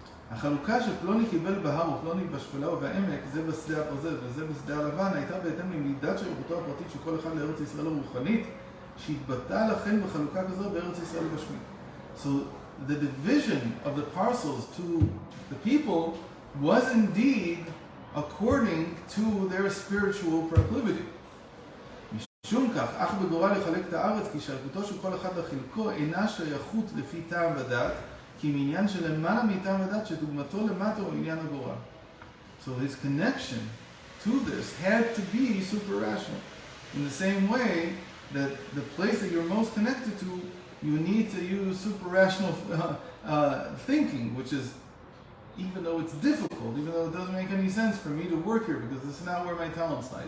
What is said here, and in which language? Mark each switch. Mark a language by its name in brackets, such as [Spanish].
[Hebrew] החלוקה שפלוני קיבל בהר ופלוני בשפלה ובעמק, זה בשדה הברזל וזה בשדה הלבן, הייתה בהתאם למידת שייכותו הפרטית של כל אחד לארץ ישראל הרוחנית, שהתבטאה לכן בחלוקה כזו בארץ ישראל הגשמית. [English] So the division of the parcels to the people was indeed according to their spiritual proclivity. [Hebrew] משום כך, אך בגורל לחלק את הארץ, כי שייכותו של כל אחד לחלקו אינה שייכות לפי טעם ודת, כי מעניין שלמעלה מטעם ודת שדוגמתו למטה הוא עניין הגורל. [English] So his connection to this had to be super rational. In the same way that the place that you're most connected to, you need to use super rational thinking, which is, even though it's difficult, even though it doesn't make any sense for me to work here, because this is not where my talents lie.